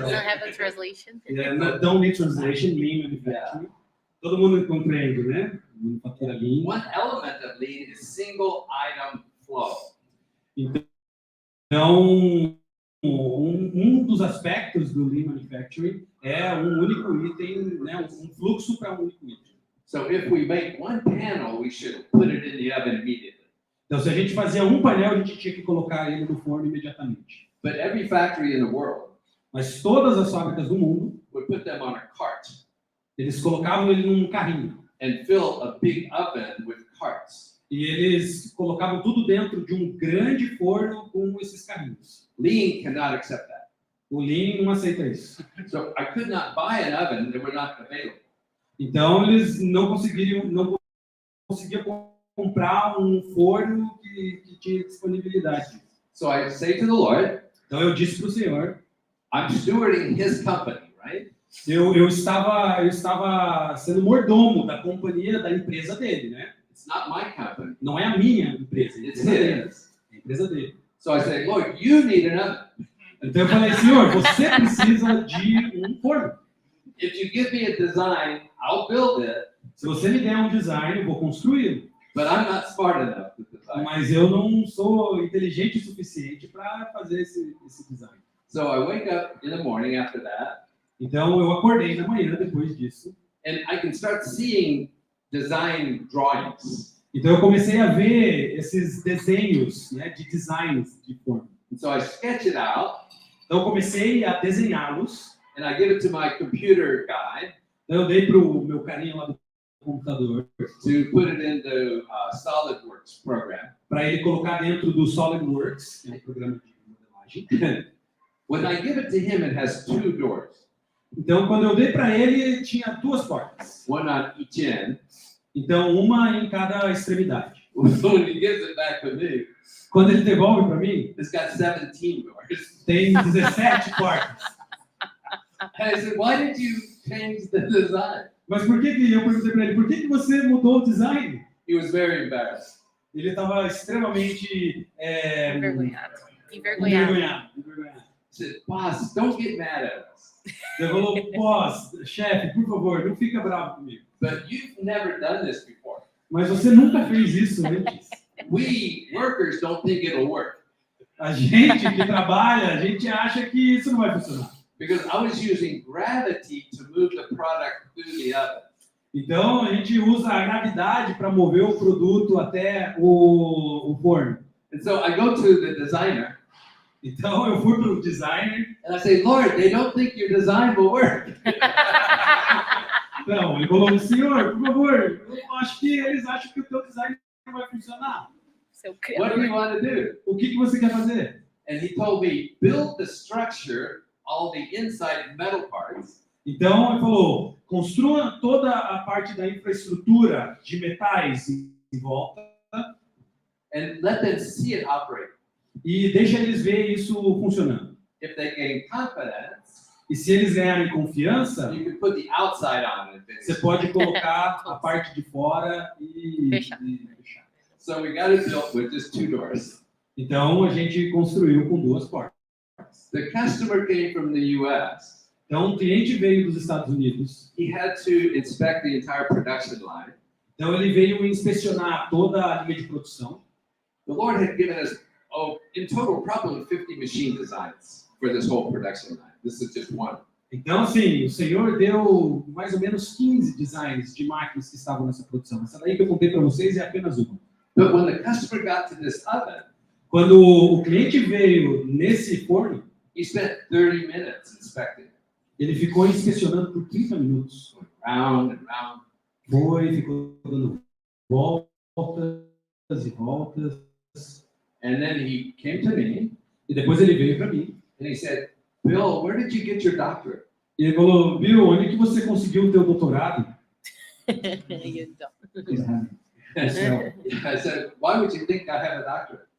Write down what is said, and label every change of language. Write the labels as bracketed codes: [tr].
[en] Doesn't have a translation. don't need translation, Lean Manufacturing. [pt] Todo mundo compreende, né? Manufatura Lean. [en] One element of lean is single item flow. [pt] Então, um dos aspectos do Lean Manufacturing é um único item, né? Um fluxo para um único item. [en] So if we make 1 panel, we should put it in the oven immediately. [pt] Então, se a gente fazia um painel, a gente tinha que colocar ele no forno imediatamente. [en] But every factory in the world [pt] Mas todas as fábricas do mundo, [en] would put them on a cart [pt] eles colocavam ele num carrinho. [en] and fill a big oven with carts. [pt] E eles colocavam tudo dentro de um grande forno com esses carrinhos. [en] Lean cannot accept that. [pt] O Lean não aceita isso. [en] So I could not buy an oven that were not available. [pt] Então, eles não conseguiam comprar um forno que tinha disponibilidade. [en] So I say to the Lord, [pt] Então, eu disse para o Senhor, [en] I'm stewarding his company, right? [pt] eu estava sendo mordomo da companhia, da empresa dele, né? [en] It's not my company. [pt] Não é a minha empresa, é a [en] It's [pt] empresa dele. [en] his. [pt] É a empresa dele. [en] So I say, Lord, you need an oven. [pt] Então eu falei, Senhor, você precisa de um forno. [en] If you give me a design, I'll build it, [pt] Se você me der um design, eu vou construí-lo. [en] but I'm not smart enough to design. [pt] Mas eu não sou inteligente o suficiente para fazer esse design. [en] So I wake up in the morning after that, [pt] Então eu acordei na manhã depois disso. [en] and I can start seeing design drawings. [pt] Então eu comecei a ver esses desenhos, né, de designs de forno. [en] And so I sketch it out, [pt] Então eu comecei a desenhá-los. [en] and I give it to my computer guy [pt] Então eu dei para o meu carinha lá do computador [en] to put it into SolidWorks program. [pt] para ele colocar dentro do SolidWorks, que é um programa de modelagem. [en] When I give it to him, it has 2 doors, [pt] Então quando eu dei para ele, tinha 2 portas. [en] one on each end. [pt] Então uma em cada extremidade. [en] When he gives it back to me, [pt] Quando ele devolve para mim, [en] it's got 17 doors. [pt] tem 17 portas. [en] And I said, why did you change the design? [pt] Mas por que eu perguntei para ele, por que você mudou o design? [en] He was very embarrassed. [pt] Ele estava extremamente Envergonhado. Envergonhado. envergonhado. [en] said, "Boss, don't get mad at us. [pt] Ele falou, boss, chefe, por favor, não fica bravo comigo. [en] But you've never done this before. [pt] Mas você nunca fez isso antes. [en] We workers don't think it'll work [pt] A gente que trabalha, a gente acha que isso não vai funcionar. [en] because I was using gravity to move the product through the oven. [pt] Então, a gente usa a gravidade para mover o produto até o forno. [en] And so I go to the designer [pt] Então, eu fui para o designer. [en] and I say, Lord, they don't think your design will work. [pt] Então, ele falou, senhor, por favor, eu acho que eles acham que o teu design não vai funcionar. Seu [en] What do you [pt] criador. [en] want to do? [pt] O que você quer fazer? [en] And he told me, build the structure, all the inside metal parts, [pt] Então, ele falou, construa toda a parte da infraestrutura de metais em volta [en] and let them see it operate. [pt] e deixa eles ver isso funcionando. [en] If they gain confidence, [pt] E se eles ganharem confiança, [en] you can put the outside on it. [pt] você pode colocar a parte de fora e Fechar. fechar. [en] So we got it built with just 2 doors. [pt] Então, a gente construiu com 2 portas. [en] The customer came from the US. [pt] Então, um cliente veio dos Estados Unidos. [en] He had to inspect the entire production line. [pt] Então, ele veio inspecionar toda a linha de produção. [en] The Lord had given us, in total, probably 50 machine designs for this whole production line. This is just one. [pt] Então, assim, o Senhor deu mais ou menos 15 designs de máquinas que estavam nessa produção. Essa daí que eu contei para vocês é apenas uma. [en] But when the customer got to this oven, [pt] Quando o cliente veio nesse forno, [en] he spent 30 minutes inspecting, [pt] ele ficou inspecionando por 30 minutos. [en] round and round. [pt] Ficou dando voltas e voltas. [en] And then he came to me [pt] E depois ele veio para mim. [en] and he said, Bill, where did you get your doctorate? [pt] E ele falou, Bill, onde que você conseguiu o teu doutorado? [en] You don't. [pt] No céu. [en] I said, why would you think I have a doctorate?